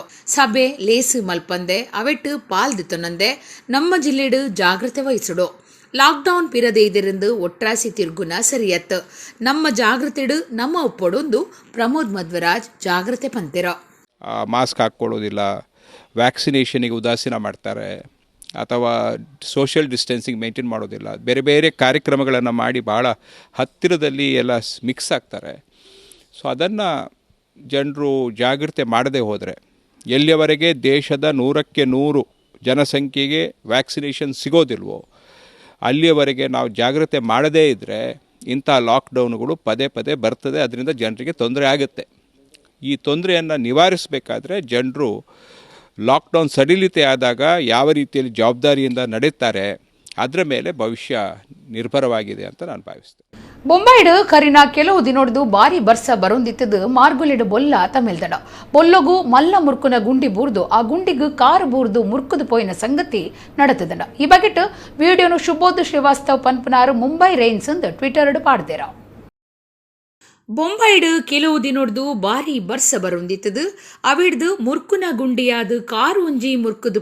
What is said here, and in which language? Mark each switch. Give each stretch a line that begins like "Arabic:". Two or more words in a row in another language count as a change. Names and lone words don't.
Tulu: ಸಭೆ ಲೇಸು ಮಲ್ಪಂದೆ ಅವೆಟ್ಟು ಪಾಲ್ದಿತ್ತೊನಂದೆ ನಮ್ಮ ಜಿಲ್ಲೆಡ್ ಜಾಗ್ರತೆ ವಹಿಸಡೋ. ಲಾಕ್ಡೌನ್ ಪಿರದೆ ಇದರಿಂದ ಒಟ್ರಾಸಿ ತಿರ್ಗುನ ಸರಿಯತ್ತು. ನಮ್ಮ ಜಾಗ್ರತೆಡು ನಮ್ಮ ಒಪ್ಪೊಡೊಂದು ಪ್ರಮೋದ್ ಮಧ್ವರಾಜ್ ಜಾಗ್ರತೆ ಪಂತೆರ.
Kannada: ಮಾಸ್ಕ್ ಹಾಕ್ಕೊಳ್ಳೋದಿಲ್ಲ, ವ್ಯಾಕ್ಸಿನೇಷನಿಗೆ ಉದಾಸೀನ ಮಾಡ್ತಾರೆ, ಅಥವಾ
English: social distancing maintain
Kannada: ಮಾಡೋದಿಲ್ಲ, ಬೇರೆ ಬೇರೆ ಕಾರ್ಯಕ್ರಮಗಳನ್ನು ಮಾಡಿ ಭಾಳ ಹತ್ತಿರದಲ್ಲಿ ಎಲ್ಲ ಮಿಕ್ಸ್ ಆಗ್ತಾರೆ. ಸೊ ಅದನ್ನು ಜನರು ಜಾಗೃತಿ ಮಾಡದೇ ಹೋದರೆ ಎಲ್ಲಿಯವರೆಗೆ ದೇಶದ 100ಕ್ಕೆ 100 ಜನಸಂಖ್ಯೆಗೆ ವ್ಯಾಕ್ಸಿನೇಷನ್ ಸಿಗೋದಿಲ್ವೋ ಅಲ್ಲಿಯವರೆಗೆ ನಾವು ಜಾಗೃತಿ ಮಾಡದೇ ಇದ್ದರೆ ಇಂಥ ಲಾಕ್ಡೌನ್ಗಳು ಪದೇ ಪದೇ ಬರ್ತದೆ. ಅದರಿಂದ ಜನರಿಗೆ ತೊಂದರೆ ಆಗುತ್ತೆ. ಈ ತೊಂದರೆಯನ್ನು ನಿವಾರಿಸಬೇಕಾದ್ರೆ ಜನರು ಲಾಕ್ಡೌನ್ ಸಡಿಲಿತೆ ಆದಾಗ ಯಾವ ರೀತಿಯಲ್ಲಿ ಜವಾಬ್ದಾರಿಯಿಂದ ನಡೆಯುತ್ತಾರೆ ಅದರ ಮೇಲೆ ಭವಿಷ್ಯ ನಿರ್ಭರವಾಗಿದೆ ಅಂತ ನಾನು ಭಾವಿಸ್ತೇನೆ.
Tulu: ಬೊಂಬೈಡ್ ಕರಿನ ಕೆಲವು ದಿನೊಡ್ದು ಬಾರಿ ಬರ್ಸ ಬರೊಂದಿತ್ತದು ಮಾರ್ಗುಲೆಡ್ ಬೊಲ್ಲ ತಮಿಳ್ದಡ ಬೊಲ್ಲಗು ಮಲ್ಲ ಮುರ್ಕುನ ಗುಂಡಿ ಬೂರ್ದು ಆ ಗುಂಡಿಗು ಕಾರು ಬೂರ್ದು ಮುರ್ಕುದು ಪೋಯಿನ ಸಂಗತಿ ನಡೆತದಡ ಈ ಬಗೆಟ್ ವಿಡಿಯೋನು ಶುಭೋದ್ ಶ್ರೀವಾಸ್ತವ್ ಪನ್ಪನಾರು ಮುಂಬೈ ರೈನ್ಸ್ ಅಂದ್ ಟ್ವಿಟರ್ಡ್ ಪಾಡ್ದೇರ ಬೊಂಬೈಡ್ ಕೆಲವು ದಿನೊಡ್ದು ಬಾರಿ ಬರ್ಸ ಬರೊಂದಿತ್ತದು ಅವಿಡ್ದು ಮುರ್ಕುನ ಗುಂಡಿಯಾದ ಕಾರು ಒಂಜಿ ಮುರ್ಕುದು